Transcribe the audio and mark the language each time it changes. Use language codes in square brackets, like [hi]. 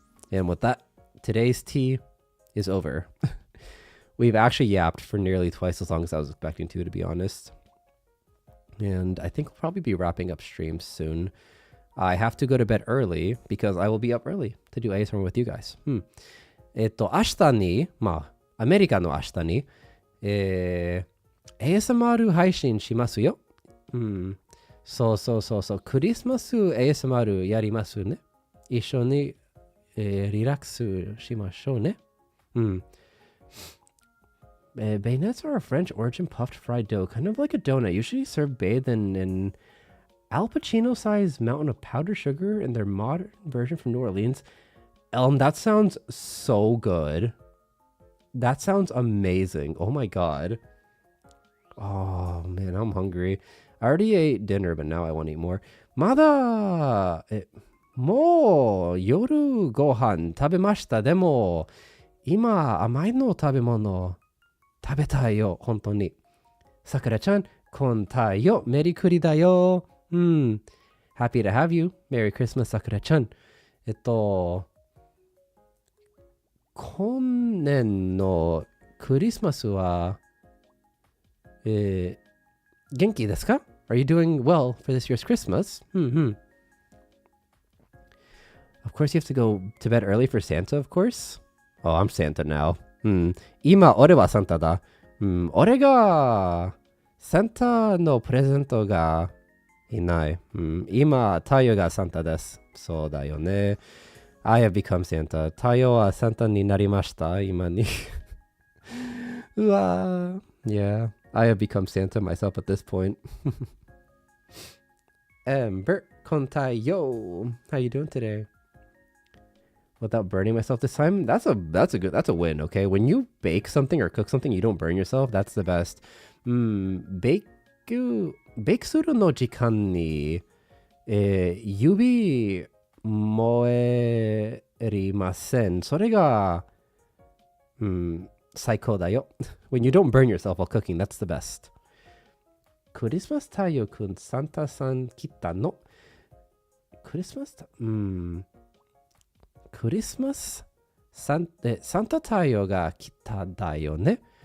[en] And with that, today's tea is over. We've actually yapped for nearly twice as long as I was expecting to be honest. And I think we'll probably be wrapping up stream soon. I have to go to bed early because I will be up early to do ASMR with you guys. [ja] 明日に、アメリカの明日に、ASMR 配信しますよ。そう。クリスマス ASMR やりますね。一緒に、リラックスしましょうね。 [en] Bayonets are a French origin puffed fried dough, kind of like a donut, usually served bathed in an Al Pacino-sized mountain of powdered sugar in their modern version from New Orleans. That sounds so good. That sounds amazing. Oh my god. Oh man, I'm hungry. I already ate dinner, but now I want to eat more. [ja] Mada! もう夜ご飯食べました。でも今甘いの食べ物食べたいよ、本当に。さくらちゃん、こんたいよ、メリクリだよ。 [en] Happy to have you. Merry Christmas, さくらちゃん。 [ja] 今年のクリスマスは、元気ですか? [en] Are you doing well for this year's Christmas? Of course you have to go to bed early for Santa, of course. Oh, I'm Santa now. [ja] うん。今、俺はサンタだ。うん。俺が、サンタのプレゼントがいない。うん。今、太陽がサンタです。そうだよね。 [en] I have become Santa. [ja] 太陽はサンタになりました。今に。うわー。 [en] Yeah. I have become Santa myself at this point. Amber, [ja] kontai yo. [en] How you doing today? Without burning myself this time? That's a win, okay? When you bake something or cook something, you don't burn yourself. That's the best. [ja] ベイクするの時間に、指燃えりません。それが、最高だよ。 [en] When you don't burn yourself while cooking, that's the best. [ja] クリスマス太陽くん、サンタさん来たの？クリスマスクリスマスサンタ太陽が来ただよね。